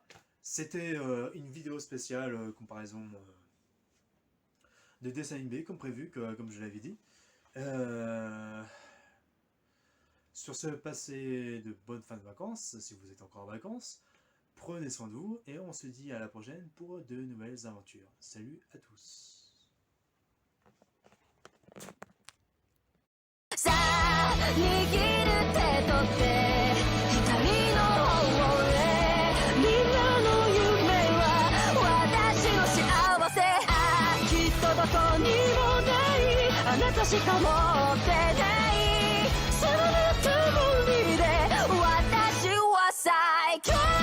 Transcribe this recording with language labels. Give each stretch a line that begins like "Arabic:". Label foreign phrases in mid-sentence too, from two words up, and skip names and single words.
French: C'était une vidéo spéciale comparaison de dessin animé comme prévu, comme je l'avais dit. Sur ce, passez de bonnes fins de vacances, si vous êtes encore en vacances. Prenez soin de vous et on se dit à la prochaine pour de nouvelles aventures. Salut à tous.
Japanese: さあ握る手と手光の方へみんなの夢は私の幸せきっとどこにもないあなたしか持ってないそのぬくもりで私は最強